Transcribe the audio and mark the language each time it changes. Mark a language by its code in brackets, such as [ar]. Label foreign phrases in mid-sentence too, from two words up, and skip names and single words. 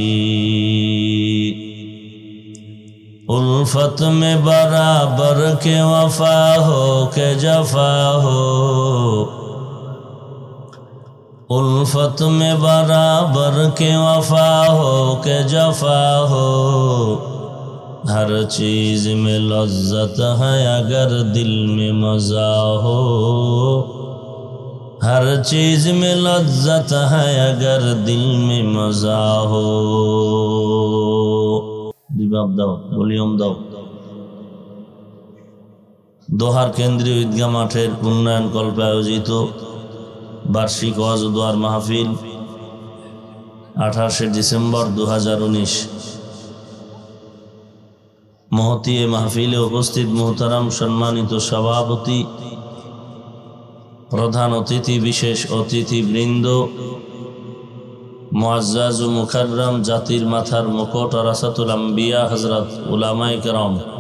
[ur] الفت میں برابر کے وفا ہو کہ جفا ہو الفت میں برابر کے وفا ہو کہ جفا ہو ہر چیز میں لذت ہے اگر دل میں مزہ ہو ہر چیز میں لذت ہے اگر دل میں مزہ ہو [bn] রিভাব দাও ভলিউম দাও দোহার কেন্দ্রীয় ঈদগাহ মাঠের উন্নয়ন কল্পে আয়োজিত বার্ষিক ওয়াজ ও দোয়ার মাহফিল 28 ডিসেম্বর 2019 মহতী এ মাহফিলে উপস্থিত মুহতারাম সম্মানিত সভাপতি প্রধান অতিথি বিশেষ অতিথিবৃন্দ মুআজ্জাজ ও মুকাররম জাতির মাথার মুকুট ওয়ারাসাতুল আম্বিয়া হযরত উলামায়ে কেরাম